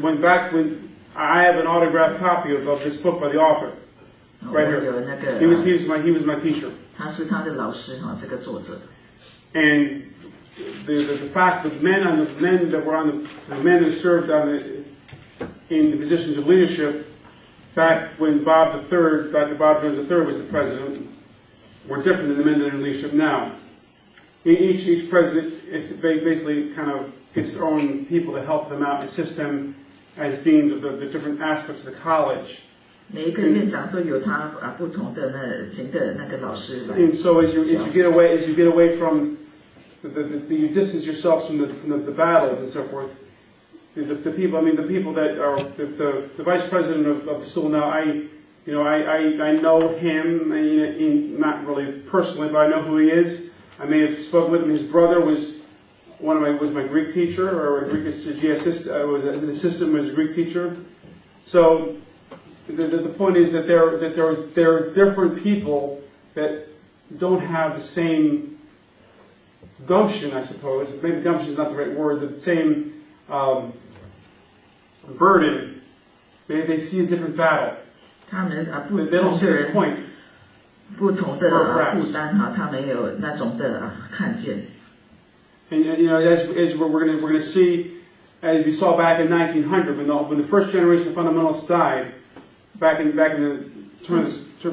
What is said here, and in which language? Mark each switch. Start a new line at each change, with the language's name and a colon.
English: When I have an autographed copy of this book by the author. Right here.
Chinese: 有那个
English: He was my teacher.
Chinese: 他是他的老师这个作者。
English: And the fact that the men that served in the positions of leadership back when Dr. Bob Jones III was the president were different than the men that are in leadership now. Each president is basically kind of gets their own people to help them out, assist them as deans of the different aspects of the college.
Chinese: 每一个院长都有他不同的那个老师来。
English: And so as you get away from you distance yourselves from the battles and so forth. The people that are the vice president of the school now. I know him, not really personally, but I know who he is. I may have spoken with him. His brother was my Greek teacher, or a Greek assistant. Was an assistant, was a Greek teacher. So the point is that there are different people that don't have the same gumption, I suppose. Maybe gumption is not the right word. The same burden. They see a different battle.
Chinese: 他们
English: They don't see the point.
Chinese: 不同的负担他们有那种的看见。
English: And as we're going to see, as we saw back in 1900, when the first generation of fundamentalists died, back in the 1900s.